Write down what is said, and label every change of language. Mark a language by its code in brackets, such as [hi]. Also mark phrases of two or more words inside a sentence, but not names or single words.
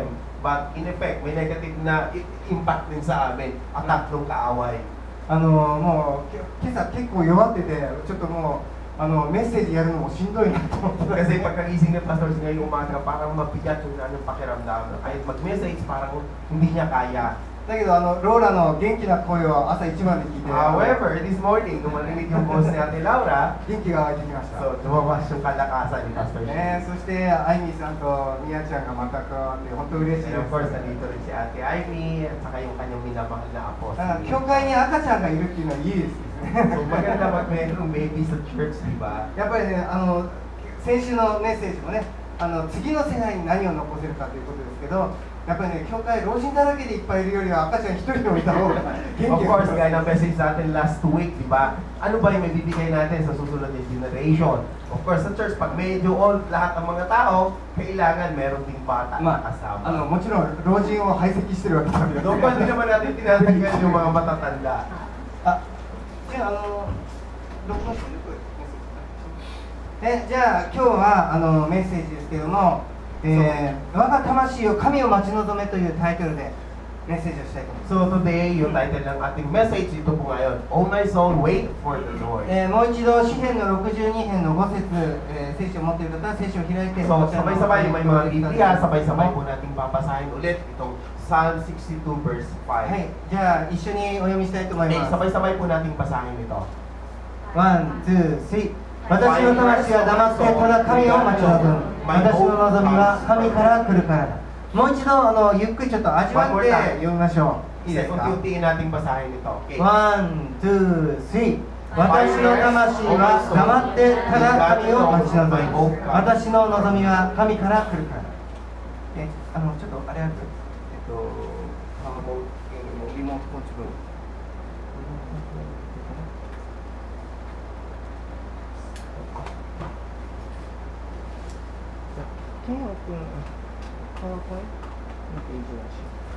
[en] But in effect, [tl] may negative na impact din sa amin. Attack ng kaaway. [ja] もう今朝結構弱っててちょっともうメッセージやるのもしんどいなと思って。 [tl] Kasi pagkagising ng pastor ngayong umaga, parang mabigat yung anong pakiramdam. Kahit mag-message, parang hindi niya kaya. [ja] だけどローラの元気な声を朝一番で聞いて [en] However, this morning, [tl] nung marinig yung boss ni Ate Laura, [ja] 元気が湧いてきました。 [tl] so lumabas yung kalakasan ni Pastor Shin. [ja] そしてアイミーさんとミヤちゃんがまた加わって本当嬉しい [en] And [ja] で [en] of course, [ja] す。 [tl] nandito rin si Ate Ivy at saka yung kanyang minamahal na apostle. [ja] 教会に赤ちゃんがいるっていうのはいいですね。 [tl] So maganda pag mayroong baby sa church, di ba? [ja] やっぱりね先週のメッセージもね次の世代に何を残せるかということですけどやっぱりね教会老人だらけでいっぱいいるよりは赤ちゃん一人でもいた方が元 [en] Of [ja] 気 [en] course, [ja] が [tl] gaya ng message natin [en] last week, [tl] di ba? Ano ba yung may bibigay natin sa susunod na generation? [en] Of course, [tl] sa church, pag medyo old lahat ng mga tao, kailangan meron ding bata na kasama. [ja] もちろん老人を排斥してるわけだけど [tl] Doon pa hindi naman natin tinatanggal yung mga matatanda. [ja] じゃあ録音してるじゃあ今日はメッセージですけども我が魂を神を待ち望めというタイトルでメッセージをしたいと思います。 [en] So today, [tl] yung title ng ating message ito po ngayon, [en] Oh my soul, wait for the Lord. [ja] もう一度詩編の62編の5節、聖書を持っている方は聖書を開いて [tl] So sabay-sabay, may mga Biblia, sabay-sabay po nating papasahin ulit itong [en] Psalm 62 verse 5. [ja] はい、じゃあ一緒にお読みしたいと思い [en] Okay, [ja] ます。 [tl] sabay-sabay po nating basahin ito. [en] one, two, three. [ja] 私の魂は黙ってただ神を待ち望む。私の望みは神から来るからだ。もう一度ゆっくりちょっと味わって読みましょう。いいですか？ [tl] Unti-untiin nating basahin ito. Okay. [en] one, two, three. [ja] 私の魂は黙ってただ神を待ち望む。私の望みは神から来るからだ。ちょっとあれやる。リモートコンチブ。ケンオ君、パワーポイントなんかいいじゃないし。